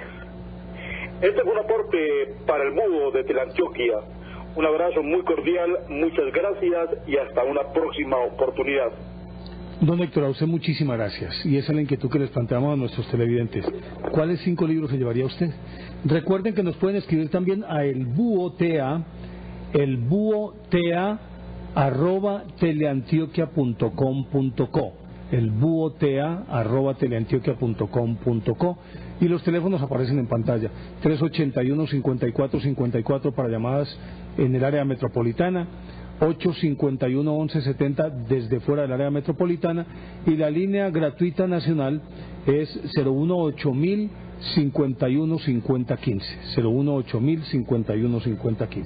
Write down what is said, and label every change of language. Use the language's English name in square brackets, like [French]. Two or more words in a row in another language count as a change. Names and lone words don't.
[Spanish] Este fue un aporte para el Búho de Teleantioquia. Un abrazo muy cordial, muchas gracias y hasta una próxima oportunidad. Don Héctor, a usted muchísimas gracias. Y esa es la inquietud que les planteamos a nuestros televidentes. ¿Cuáles 5 libros se llevaría usted? Recuerden que nos pueden escribir también a elbuotea@teleantioquia.com.co, elbuotea@teleantioquia.com.co, y los teléfonos aparecen en pantalla: 381-5454 para llamadas en el área metropolitana, 851-1170 desde fuera del área metropolitana, y la línea gratuita nacional es 018-000 51-50-15, 018-000 51-50-15.